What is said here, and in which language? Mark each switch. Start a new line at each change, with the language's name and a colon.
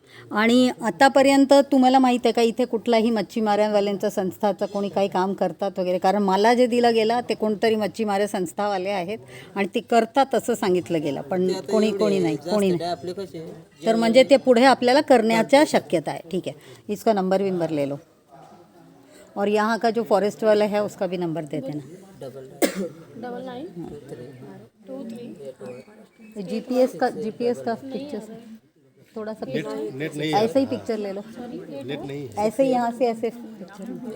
Marathi: आणि आतापर्यंत तुम्हाला माहीत आहे का इथे कुठलाही मच्छीमारांवाल्यांच्या संस्थाचं कोणी काही काम करतात वगैरे? कारण मला जे दिलं गेलं ते कोणतरी मच्छीमार संस्थावाले आहेत आणि ते करतात असं सांगितलं गेलं, पण कोणी नाही, कोणी नाही. आपले कसे तर म्हणजे ते पुढे आपल्याला करण्याच्या शक्यता आहे.
Hindi: ठीक है, इसका नंबर विंबर ले लो. और यहाँ का जो फॉरेस्ट वाला है उसका भी नंबर दे देना. 9923 GPS का पिक्चर्स थोड़ा सा ऐसे ही पिक्चर ले लो, ऐसे ही यहाँ से ऐसे पिक्चर।